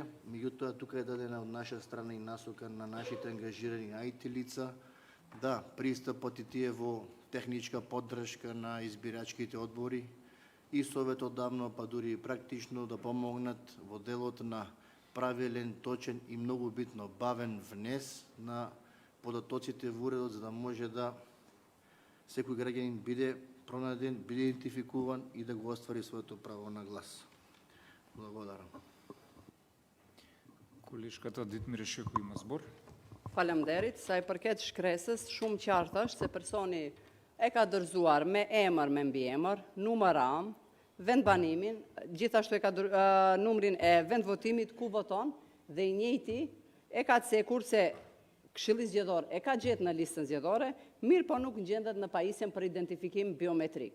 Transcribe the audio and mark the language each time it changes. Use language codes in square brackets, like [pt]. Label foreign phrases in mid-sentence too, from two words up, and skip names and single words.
[mk] Меѓутоа, тука е дадена од наша страна и насока на нашите ангажирани IT лица да пристапат и тие во техничка поддршка на избирачките одбори и советот давно, па дури и практично да помогнат во делот на правилен, точен и многу битно бавен внес на податоците во уредот, за да може да секој граѓанин биде пронајден, биде идентификуван и да го оствари своето право на глас. Благодарам. Колешката Дитмире Шеко има збор. [sq] Faleminderit, sa i përket shkresës, shumë qartë është se personi e ka dërzuar me emër me mbiemër, numëram, vendbanimin, gjithashtu e ka numrin e vendvotimit ku voton dhe i njëjti e ka cekur se Këshilli Zgjedhor e ka gjetë në listën zgjedhore, mirë po nuk gjendet në pajisjen për identifikim biometrik.